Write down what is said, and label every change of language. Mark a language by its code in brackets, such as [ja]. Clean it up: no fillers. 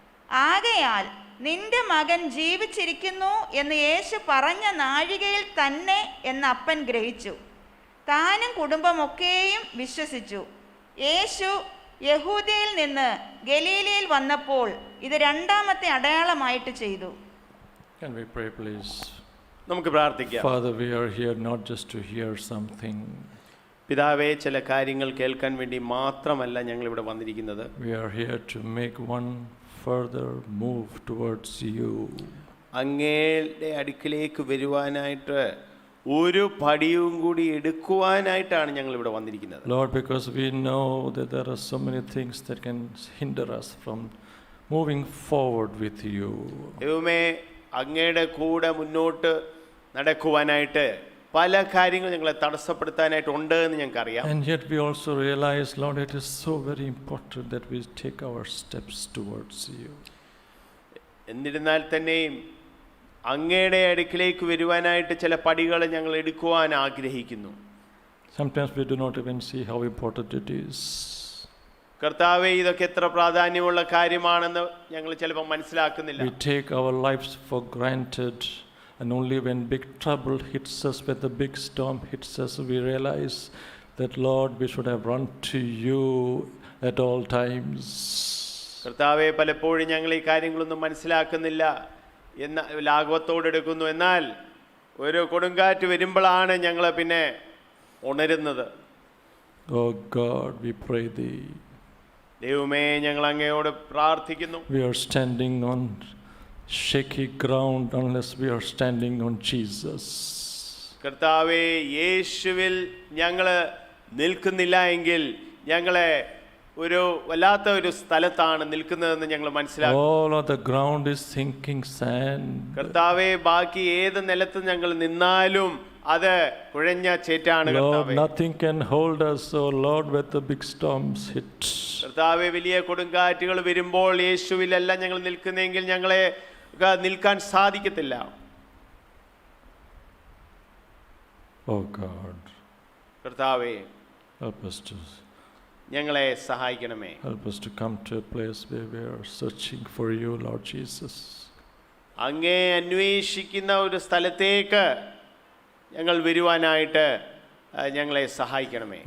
[ml] ആകയാൽ നിന്റെ മകൻ ജീവിച്ചിരിക്കുന്നു എന്ന് യേശു പറഞ്ഞ നാഴികയിൽ തന്നെ എന്ന് അപ്പൻ ഗ്രഹിച്ചു. താനും കുടുംബമൊക്കെയും വിശ്വസിച്ചു. യേശു യഹൂദയിൽ നിന്ന് ഗലീലയിൽ വന്നപ്പോൾ ഇത് 2ാമത്തെ അടയാളമായിട്ട് ചെയ്തു. [en] Can we pray please? [ml] നമുക്ക് പ്രാർത്ഥിക്കാം. [en] Father, we are here not just to hear something. [ml] പിതാവേ, ചില കാര്യങ്ങൾ കേൾക്കാൻ വേണ്ടി മാത്രമല്ല ഞങ്ങൾ ഇവിടെ വന്നിരിക്കുന്നത്. [en] We are here to make one further move towards you. [ml] അങ്ങയുടെ അടുക്കിലേക്ക് വരുവാനായിട്ട് ഒരു പടിയും കൂടി എടുക്കുവാനായിട്ടാണ് ഞങ്ങൾ ഇവിടെ വന്നിരിക്കുന്നത്. [en] Lord, because we know that there are so many things that can hinder us from moving forward with you. [ml] ദൈവമേ, അങ്ങയുടെ കൂടെ മുന്നോട്ട് നടക്കുവാനായിട്ട് പല കാര്യങ്ങൾ ഞങ്ങളെ തടസ്സപ്പെടുത്താനായിട്ടുണ്ട് എന്ന് ഞങ്ങൾക്കറിയാം. [en] And yet we also realize, Lord, it is so very important that we take our steps towards you. [ml] എന്നിരുന്നാൽ തന്നെയും അങ്ങയുടെ അടുക്കിലേക്ക് വരുവാനായിട്ട് ചില പടികൾ ഞങ്ങൾ എടുക്കുവാൻ ആഗ്രഹിക്കുന്നു. [en] Sometimes we do not even see how important it is. [ml] കർത്താവേ, ഇതൊക്കെ എത്ര പ്രാധാന്യമുള്ള കാര്യമാണെന്ന് ഞങ്ങൾ ചിലപ്പോൾ മനസ്സിലാക്കുന്നില്ല. [en] We take our lives for granted, and only when big trouble hits us, when the big storm hits us, we realize that, Lord, we should have run to you at all times. [ml] കർത്താവെ, പലപ്പോഴും ഞങ്ങൾ ഈ കാര്യങ്ങളൊന്നും മനസ്സിലാക്കുന്നില്ല എന്ന ലാഘവത്തോടെടുക്കുന്നു. എന്നാൽ ഒരു കൊടുങ്കാറ്റ് വരുമ്പോഴാണ് ഞങ്ങൾ പിന്നെ ഉണരുന്നത്. [en] Oh God, we pray thee. [ml] ദൈവമേ, ഞങ്ങൾ അങ്ങയോട് പ്രാർത്ഥിക്കുന്നു. [en] We are standing on shaky ground unless we are standing on Jesus. [ml] കർത്താവേ, യേശുവിൽ ഞങ്ങൾ നിൽക്കുന്നില്ല എങ്കിൽ ഞങ്ങളെ ഒരു വല്ലാത്ത ഒരു സ്ഥലത്താണ് നിൽക്കുന്നതെന്ന് ഞങ്ങൾ മനസ്സിലാക്കും. [en] All of the ground is sinking sand. [ml] കർത്താവേ, ബാക്കി ഏത് നിലത്ത് ഞങ്ങൾ നിന്നാലും അത് കുഴഞ്ഞ ചേറ്റാണ്. [en] Lord, [ml] കർത്താവേ, [en] nothing can hold us, oh Lord, when the big storms hit. [ml] കർത്താവേ, വലിയ കൊടുങ്കാറ്റുകൾ വരുമ്പോൾ യേശുവിലല്ല ഞങ്ങൾ നിൽക്കുന്നെങ്കിൽ ഞങ്ങളെ നിൽക്കാൻ സാധിക്കത്തില്ല. [en] Oh God, [ml] കർത്താവേ, [en] help us [ml] ഞങ്ങളെ സഹായിക്കണമേ. [en] to come to a place where we are searching for you, Lord Jesus. [ml] അങ്ങേ അന്വേഷിക്കുന്ന ഒരു സ്ഥലത്തേക്ക് ഞങ്ങൾ വരുവാനായിട്ട് ഞങ്ങളെ സഹായിക്കണമേ.